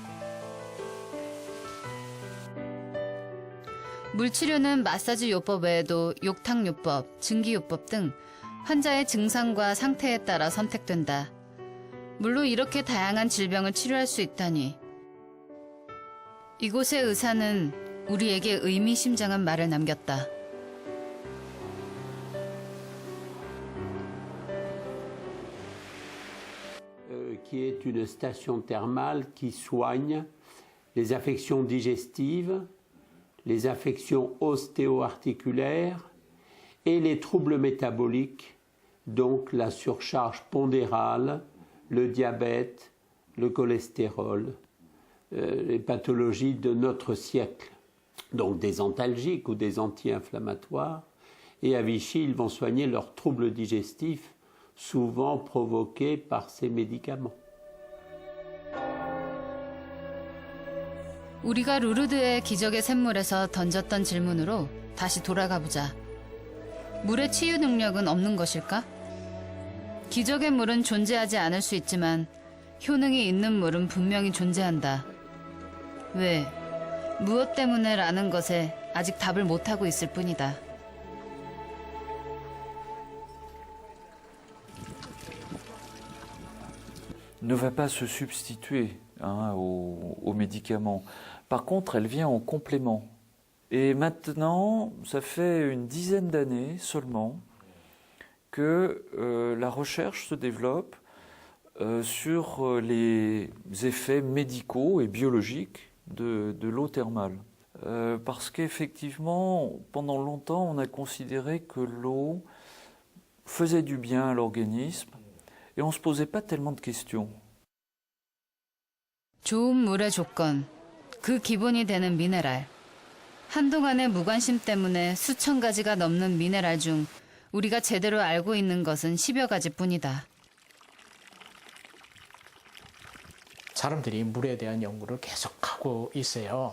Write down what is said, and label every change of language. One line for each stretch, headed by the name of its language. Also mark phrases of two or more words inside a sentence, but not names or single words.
Korean: 물치료는 마사지 요법 외에도 욕탕요법, 증기요법 등 환자의 증상과 상태에 따라 선택된다. 물로 이렇게 다양한 질병을 치료할 수 있다니. 이곳의 의사는 우리에게 의미심장한 말을 남겼다.
French: Qui est une station thermale qui soigne les affections digestives, les affections ostéo-articulaires et les troubles métaboliques, donc la surcharge pondérale, le diabète, le cholestérol, les pathologies de notre siècle, donc des antalgiques ou des anti-inflammatoires. Et à Vichy, ils vont soigner leurs troubles digestifs, souvent provoqués par ces médicaments.
Korean: 우리가 루르드의 기적의 샘물에서 던졌던 질문으로 다시 돌아가 보자. 물의 치유 능력은 없는 것일까? 기적의 물은 존재하지 않을 수 있지만 효능이 있는 물은 분명히 존재한다. 왜? 무엇 때문에라는 것에 아직 답을 못하고 있을 뿐이다.
French: Ne va pas se substituer aux médicaments. Par contre, elle vient en complément. Et maintenant, ça fait une dizaine d'années seulement que la recherche se développe sur les effets médicaux et biologiques de l'eau thermale. Parce qu'effectivement, pendant longtemps, on a considéré que l'eau faisait du bien à l'organisme et on ne se posait pas tellement de questions.
Korean: 좋은 물의 조건, 그 기본이 되는 미네랄. 한동안의 무관심 때문에 수천 가지가 넘는 미네랄 중 우리가 제대로 알고 있는 것은 10여 가지뿐이다. 사람들이 물에 대한 연구를 계속하고 있어요.